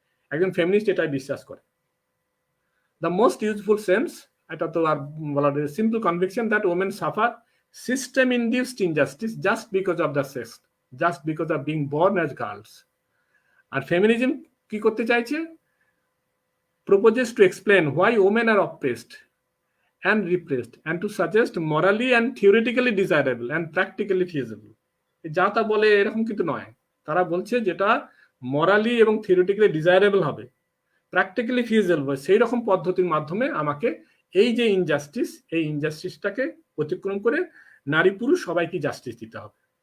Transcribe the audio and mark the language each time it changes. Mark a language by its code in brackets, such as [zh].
[bn] একজন ফেমিনিস্ট এটাই বিশ্বাস করে। [en] the most useful sense, [bn] এটা তো আর বলার, [en] Simple conviction that women suffer system induced injustice just because of the sex, just because of being born as girls. [bn] আর feminism কি করতে চাইছে? [en] proposes to explain why women are oppressed and repressed and to suggest morally and theoretically desirable and practically feasible. [bn] যা তা বলে এরকম কিন্তু নয়, তারা বলছে যেটা মরালি এবং থিওরিটিক্যালি ডিজায়ারেবল হবে, প্র্যাকটিক্যালি ফিজিবল হবে, সেই রকম পদ্ধতির মাধ্যমে আমাকে এই যে ইনজাস্টিস, এই ইনজাস্টিসটাকে অতিক্রম করে নারী পুরুষ সবাইকে জাস্টিস দিতে হবে।